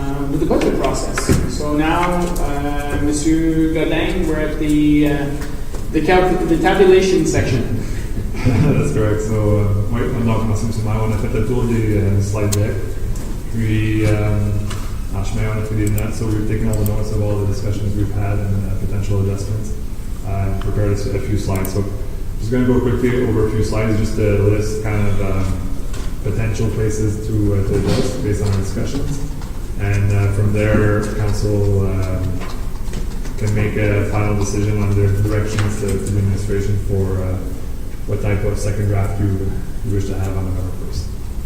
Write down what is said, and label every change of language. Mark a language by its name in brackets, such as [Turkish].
[English] With the budget process. So now, Monsieur Godin, we're at the tabulation section. That's correct. So, [French] oui, donc, merci M. Maire. On a fait le tour des slide deck. Puis, en chemin, on a pris des notes. [English] So we've taken all the notes of all the discussions we've had and potential adjustments and prepared a few slides. So just going to go quickly over a few slides just to list kind of potential places to adjust based on our discussions. And from there, council can make a final decision on their directions to the administration for what type of second draft you wish to have on November 1st.